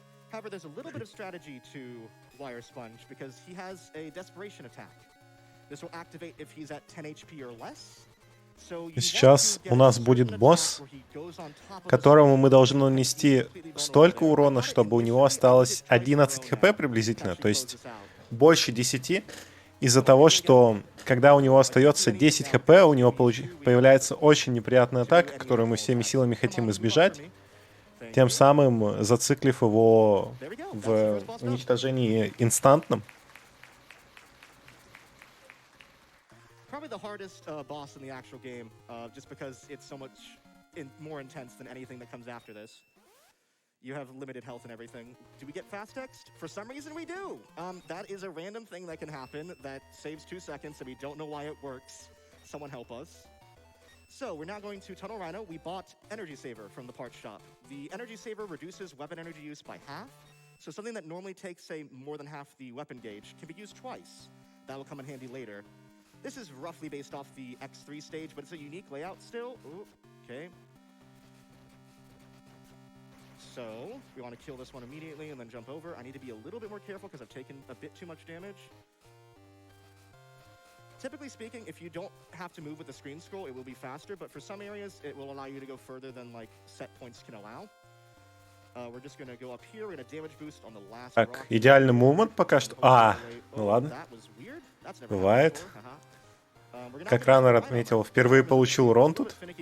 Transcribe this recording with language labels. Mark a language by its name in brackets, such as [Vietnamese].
[English] However, there's a little bit of strategy to Wire Sponge because he has a desperation attack. This will activate if he's at 10 HP or less. [Russian] Сейчас у нас будет босс, которому мы должны нанести столько урона, чтобы у него осталось 11 хп приблизительно, то есть больше 10, из-за того, что когда у него остается 10 хп, у него появляется очень неприятная атака, которую мы всеми силами хотим избежать, тем самым зациклив его в уничтожении инстантном. [English] Probably the hardest boss in the actual game, just because it's so much more intense than anything that comes after this. You have limited health and everything. Do we get fast text? For some reason we do. That is a random thing that can happen that saves 2 seconds, and we don't know why it works. Someone help us. So we're now going to Tunnel Rhino. We bought Energy Saver from the parts shop. The Energy Saver reduces weapon energy use by half. So something that normally takes, say, more than half the weapon gauge can be used twice. That will come in handy later. This is roughly based off the X3 stage, but it's a unique layout still. Ooh, okay. So we want to kill this one immediately and then jump over. I need to be a little bit more careful because I've taken a bit too much damage. Typically speaking, if you don't have to move with the screen scroll, it will be faster, but for some areas, it will allow you to go further than like set points can allow. We're just going to go up here. We're going to damage boost on the last rock. [Russian] Так, идеальный мувмент пока что. Ну ладно. Бывает. Как раннер отметил, впервые получил урон тут.